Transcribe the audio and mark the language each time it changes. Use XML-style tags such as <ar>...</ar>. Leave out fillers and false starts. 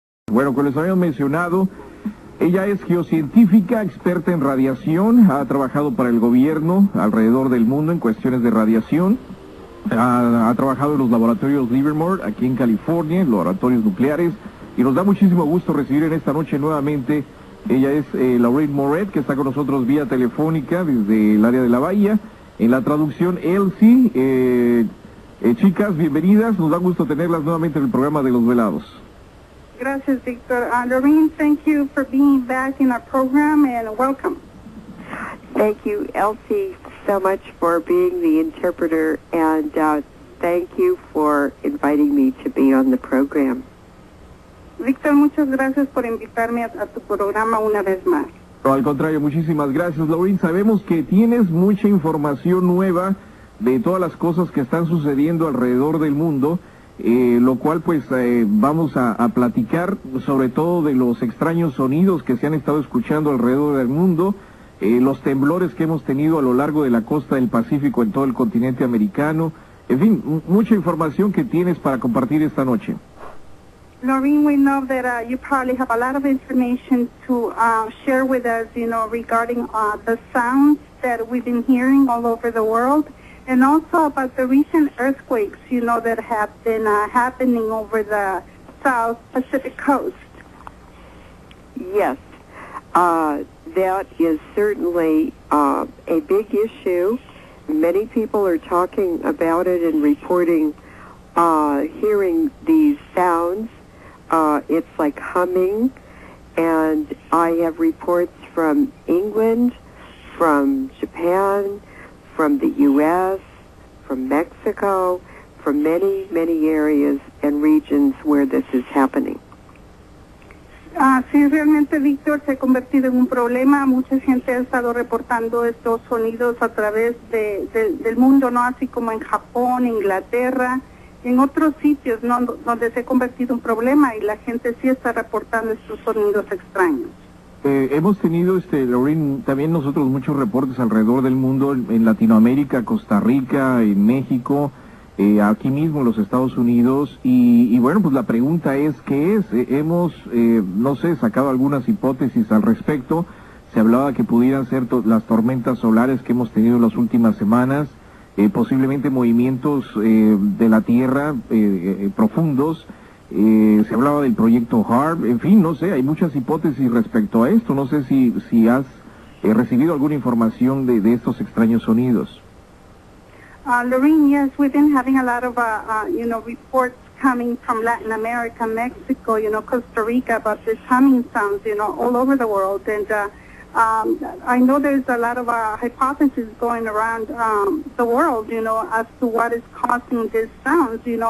<es>Bueno, como les habíamos mencionado, ella es geocientífica, experta en radiación, ha trabajado para el gobierno alrededor del mundo en cuestiones de radiación, ha trabajado en los laboratorios Livermore, aquí en California, en los laboratorios nucleares, y nos da muchísimo gusto recibir en esta noche nuevamente. Ella es Lorraine Moret, que está con nosotros vía telefónica desde el área de la Bahía. En la traducción, Elsie. Chicas, bienvenidas. Nos da gusto tenerlas nuevamente en el programa de Los Velados. Gracias, Victor.</es> <en>Lorraine, thank you for being back in our program and welcome. Thank you, Elsie, so much for being the interpreter, and thank you for inviting me to be on the program.</en> <es>Victor, muchas gracias por invitarme a tu programa una vez más. No, al contrario, muchísimas gracias, Lorraine. Sabemos que tienes mucha información nueva de todas las cosas que están sucediendo alrededor del mundo, lo cual pues vamos a platicar sobre todo de los extraños sonidos que se han estado escuchando alrededor del mundo, los temblores que hemos tenido a lo largo de la costa del Pacífico en todo el continente americano, en fin, mucha información que tienes para compartir esta noche.</es> <en>Lorraine, we know that you probably have a lot of information to share with us, regarding the sounds that we've been hearing all over the world, and also about the recent earthquakes, that have been happening over the South Pacific coast. Yes, that is certainly a big issue. Many people are talking about it and reporting hearing these sounds. It's like humming, and I have reports from England, from Japan, from the U.S., from Mexico, from many, many areas and regions where this is happening.</en> <es>Sí, realmente, Víctor, se ha convertido en un problema. Mucha gente ha estado reportando estos sonidos a través del mundo, ¿no? Así como en Japón, Inglaterra, en otros sitios, ¿no?, donde se ha convertido en un problema y la gente sí está reportando estos sonidos extraños. Hemos tenido, Lorraine, también nosotros muchos reportes alrededor del mundo, en Latinoamérica, Costa Rica, en México, aquí mismo en los Estados Unidos, y bueno, pues la pregunta es, ¿qué es? Hemos, no sé, sacado algunas hipótesis al respecto. Se hablaba que pudieran ser las tormentas solares que hemos tenido en las últimas semanas, posiblemente movimientos de la Tierra profundos. Se hablaba del proyecto HAARP, en fin, no sé, hay muchas hipótesis respecto a esto. No sé si has recibido alguna información de estos extraños sonidos.</es> <en>Lorraine, yes, we've been having a lot of, reports coming from Latin America, Mexico, Costa Rica, about these humming sounds, all over the world. And I know there's a lot of hypotheses going around the world, as to what is causing these sounds.</en>